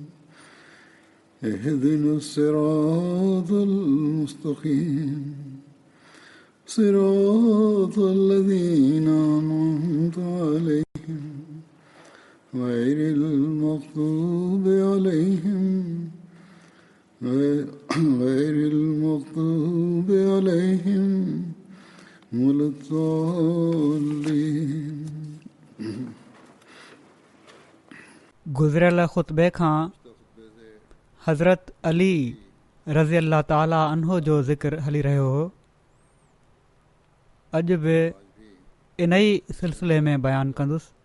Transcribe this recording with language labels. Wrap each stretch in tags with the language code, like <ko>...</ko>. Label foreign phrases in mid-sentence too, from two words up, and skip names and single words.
<ar>اهدنا الصراط المستقيم صراط الذين أنعمت عليهم غير المغضوب عليهم ولا الضالين.</ar> <sd>गुज़िरियल ख़ुतबे खां हज़रत अली</sd> <ar>رضي الله تعالى عنه</ar> <sd>जो ज़िक्र हली रहियो हो. अॼु बि इन ई सिलसिले में बयानु कंदुसि.</sd>